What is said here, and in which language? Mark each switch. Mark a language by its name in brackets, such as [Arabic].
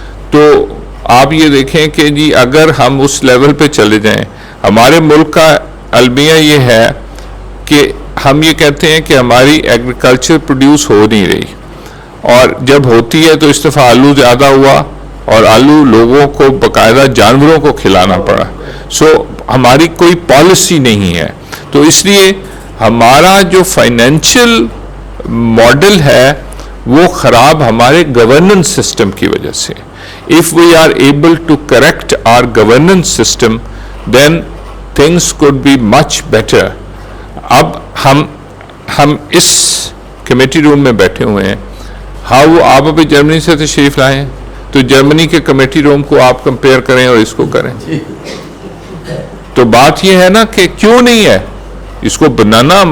[Urdu] تو آپ یہ دیکھیں کہ جی اگر ہم اس لیول پہ چلے جائیں, ہمارے ملک کا المیہ یہ ہے کہ ہم یہ کہتے ہیں کہ ہماری ایگریکلچر پروڈیوس ہو نہیں رہی, اور جب ہوتی ہے تو اس دفعہ آلو زیادہ ہوا, اور آلو لوگوں کو باقاعدہ جانوروں کو کھلانا پڑا. سو ہماری کوئی پالیسی نہیں ہے. تو اس لیے ہمارا جو فائنینشیل ماڈل ہے وہ خراب ہمارے گورننس سسٹم کی وجہ سے. [English] If we are able to correct our governance system, then things could be much better. [Urdu] اب ہم اس کمیٹی روم میں بیٹھے ہوئے ہیں, آپ ابھی جرمنی سے تشریف لائیں, تو جرمنی کے کمیٹی روم کو آپ کمپیئر کریں اور اس کو کریں, تو بات یہ ہے نا کہ کیوں نہیں ہے اس کو بنانا.